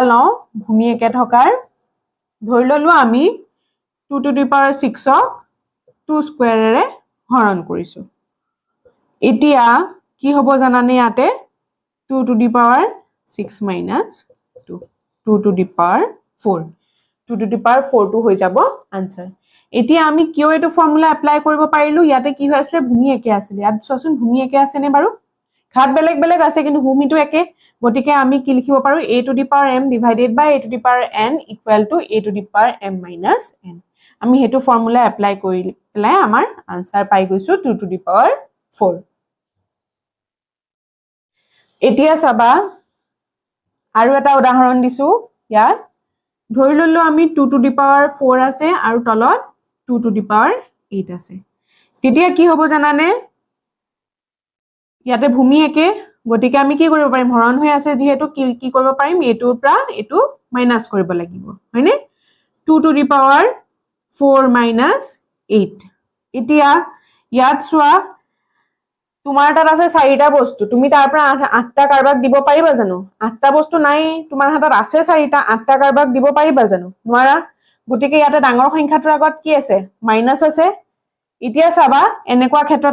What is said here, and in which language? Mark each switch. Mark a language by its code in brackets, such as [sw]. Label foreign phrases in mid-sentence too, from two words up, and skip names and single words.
[as] লওঁ ভূমি একে থকাৰ ধৰি ললো আমি [en] 2 to the power 6 [as] ক 2 স্কয়াৰেৰে হৰণ কৰিছো এতিয়া কি হ'ব জানানে ইয়াতে [en] 2 to the power 6 minus 2 2 to the power 4 2 to the power 4 [as] টো হৈ যাব আনসার এতিয়া আমি কিয় এটো [en] formula apply [as] কৰিব পাৰিলো ইয়াতে কি হৈ আছিল ভূমি একে আছিল ইয়াত চোৱাচোন ভূমি একে আছে নে বাৰু ঘাত বেলেগ বেলেগ আছে কিন্তু ভূমিটো একে গতিকে আমি কি লিখিব পাৰো [en] a to the power m divided by a to the power n equal to a to the power m minus n [as] আমি হেতু [en] formula apply [as] কৰিলে আমাৰ আনসার পাই গৈছো [en] 2 to the power 4 [as] এতিয়া চাবা আৰু এটা উদাহৰণ দিছো ইয়াত ধৰি ললো আমি [en] 2 to the power 4 [as] আছে আৰু তলত [en] 2 to the power 8 [as] আছে তেতিয়া কি হ'ব জানানে ইয়াতে ভূমি একে গতিকে আমি কি কৰিব পাৰিম হৰণ হৈ আছে যেহেতু কি কৰিব পাৰিম এটোৰ পৰা এটো মাইনাস কৰিব লাগিব হয়নে [en] 2 to the power 4 minus 8 [as] এতিয়া ইয়াত চোৱা তোমাৰ তাত আছে 4টা বস্তু তুমি তাৰ পৰা 8টা কাৰবাক দিব পাৰিবা জানো 8টা বস্তু নাই তোমাৰ হাতত আছে 4টা 8টা কাৰবাক দিব পাৰিবা জানো নোৱাৰা গতিকে ইয়াতে ডাঙৰ সংখ্যাটোৰ আগত কি আছে মাইনাস আছে এতিয়া চাবা এনেকুৱা ক্ষেত্ৰত